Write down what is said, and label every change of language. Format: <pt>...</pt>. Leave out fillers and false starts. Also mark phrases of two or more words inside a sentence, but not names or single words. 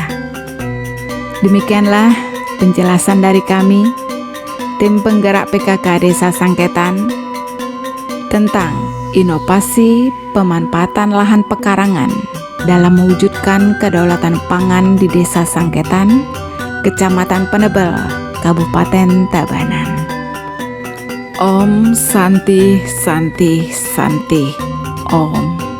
<id>Demikianlah penjelasan dari kami, tim penggerak PKK Desa Sangketan, tentang inovasi pemanfaatan lahan pekarangan dalam mewujudkan kedaulatan pangan di Desa Sangketan, Kecamatan Penebel, Kabupaten Tabanan.</id> <sa>Om Santi Santi Santi Om.</sa>